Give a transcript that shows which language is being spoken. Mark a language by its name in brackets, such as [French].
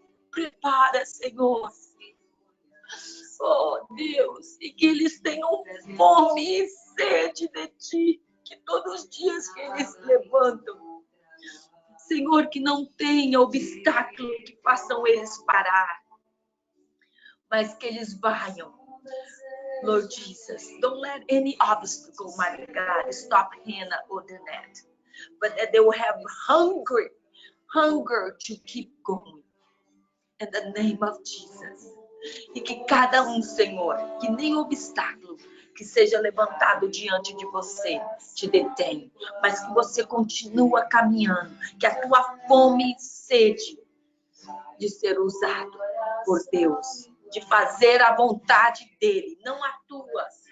[Portuguese] Prepara, Senhor. Oh, Deus, e que eles tenham fome e sede de Ti, que todos os dias que eles se levantam, Senhor, que não tenha obstáculo que façam eles parar, mas que eles venham. [English] Lord Jesus, don't let any obstacle, my God, stop Hannah or Danette, but that they will have hunger to keep going. In the name of Jesus. [Portuguese] E que cada um, Senhor, que nem obstáculo que seja levantado diante de você te detém, mas que você continua caminhando, que a tua fome e sede de ser usado por Deus, de fazer a vontade dele, não a tua.